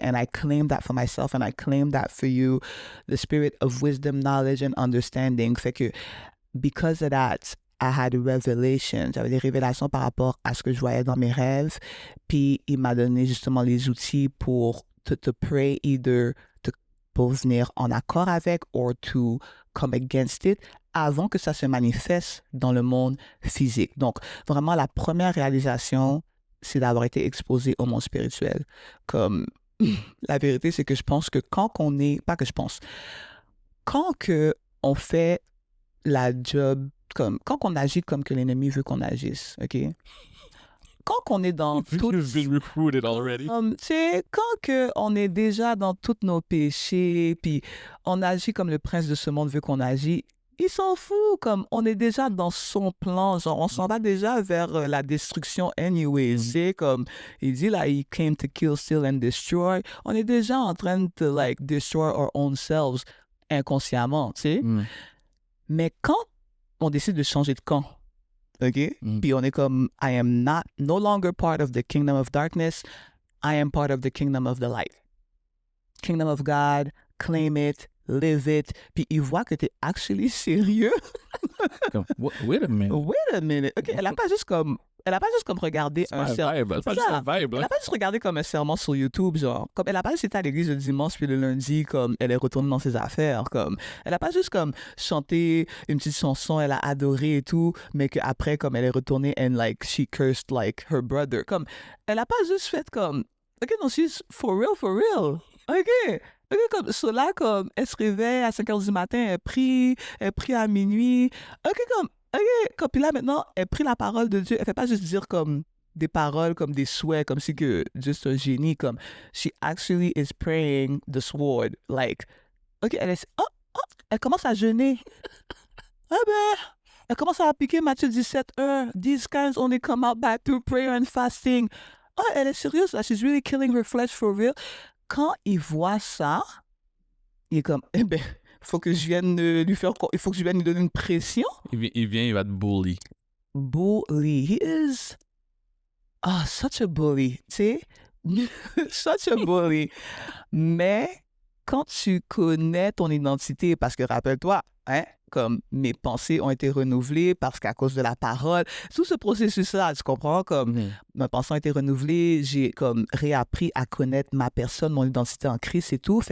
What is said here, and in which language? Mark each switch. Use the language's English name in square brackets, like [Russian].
[English] And I claim that for myself, and I claim that for you. The spirit of wisdom, knowledge, and understanding. [French] Fait que, [English] because of that, I had revelations. [French] J'avais des révélations par rapport à ce que je voyais dans mes rêves. Puis, il m'a donné justement les outils pour te pray, pour venir en accord avec [English] or to come against it [French] avant que ça se manifeste dans le monde physique. Donc, vraiment, la première réalisation, c'est d'avoir été exposé au monde spirituel. Comme, la vérité, c'est que je pense que quand on est... Pas que je pense. Quand on fait la job... quand on agit comme que l'ennemi veut qu'on agisse, OK? Quand on est dans tout... [English] You've been recruited already. [French] Tu sais, quand on est déjà dans tous nos péchés, puis on agit comme le prince de ce monde veut qu'on agisse, il s'en fout, comme on est déjà dans son plan, genre on s'en va déjà vers la destruction anyway, c'est comme, il dit là, [English] he came to kill, steal and destroy, [French] on est déjà en train de [English] like destroy our own selves [French] inconsciemment, tu sais. Mais quand on décide de changer de camp, OK? Puis on est comme, [English] I am no longer part of the kingdom of darkness. I am part of the kingdom of the light. Kingdom of God, claim it, live it. [French] Puis il voit que tu es actually sérieux. [English] Wait a minute. Wait a minute. [French] OK, elle n'a pas juste comme regardé un sermon. Elle n'a pas juste un vibe. Elle n'a pas juste regardé comme un sermon sur YouTube, genre. Comme elle n'a pas juste été à l'église le dimanche puis le lundi, comme elle est retournée dans ses affaires. Comme elle n'a pas juste comme chanté une petite chanson, elle a adoré et tout, mais qu'après, comme elle est retournée [English] and like she cursed like her brother. [French] Comme elle n'a pas juste fait comme OK, non, [English] she's for real. [French] OK. Comme cela, comme elle se réveille à 5h du matin, elle prie à minuit. OK, puis là, maintenant, elle prie la parole de Dieu. Elle fait pas juste dire comme des paroles, comme des souhaits, comme si que Dieu c'est un génie, comme [English] she actually is praying the sword. [French] Like, OK, elle commence à jeûner. Elle commence à appliquer Matthieu 17:1. [English] These kinds only come out by through prayer and fasting. [French] Elle est sérieuse, là. [English] She's really killing her flesh for real. [French] Quand il voit ça, il est comme, faut que je vienne lui faire, il faut que je vienne lui donner une pression. Il vient, il va te bully. [English] Bully. He is such a bully, [French] tu sais. [English] Such a bully. [French] Mais quand tu connais ton identité, parce que rappelle-toi, hein, comme mes pensées ont été renouvelées parce qu'à cause de la parole, tout ce processus-là, tu comprends, comme mes pensées ont été renouvelées, j'ai comme réappris à connaître ma personne, mon identité en Christ et tout.